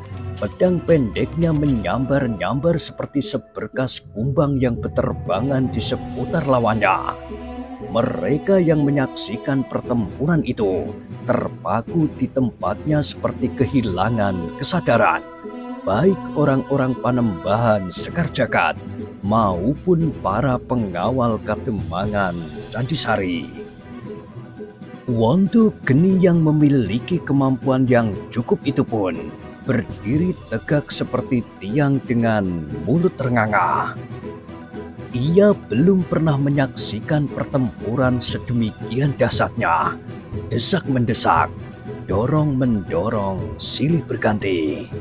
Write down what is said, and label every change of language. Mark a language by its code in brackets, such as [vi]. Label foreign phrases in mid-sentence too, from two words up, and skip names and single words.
[id] Pedang pendeknya menyambar-nyambar seperti seberkas kumbang yang berterbangan di seputar lawannya. Mereka yang menyaksikan pertempuran itu terpaku di tempatnya seperti kehilangan kesadaran. Baik orang-orang Panembahan Sekar Jagad maupun para pengawal Kademangan Candisari. Wondu Geni yang memiliki kemampuan yang cukup itu pun berdiri tegak seperti tiang dengan mulut ternganga. Ia belum pernah menyaksikan pertempuran sedemikian dahsyatnya. Desak-mendesak, dorong-mendorong, silih berganti.